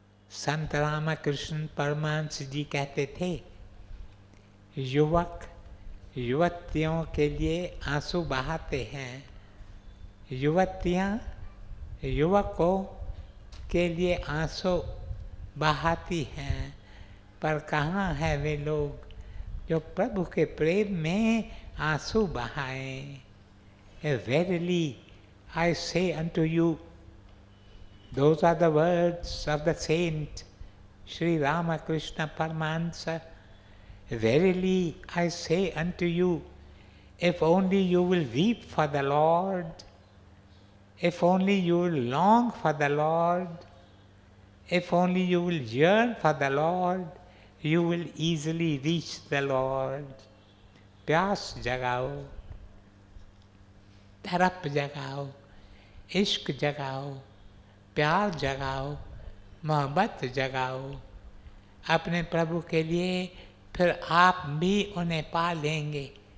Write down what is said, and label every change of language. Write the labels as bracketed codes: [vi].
[hi] संत रामकृष्ण परमहंस जी कहते थे, युवक युवतियों के लिए आंसू बहाते हैं, युवतियाँ युवकों के लिए आंसू बहाती हैं, पर कहाँ है वे लोग जो प्रभु के प्रेम में आंसू बहाएं। [en] Verily I say unto you, those are the words of the saint Sri Ramakrishna Paramahansa. Verily I say unto you, if only you will weep for the Lord, if only you will long for the Lord, if only you will yearn for the Lord, you will easily reach the Lord. [hi] प्यास जगाओ, तड़प जगाओ, इश्क जगाओ, प्यार जगाओ, मोहब्बत जगाओ अपने प्रभु के लिए, फिर आप भी उन्हें पा लेंगे।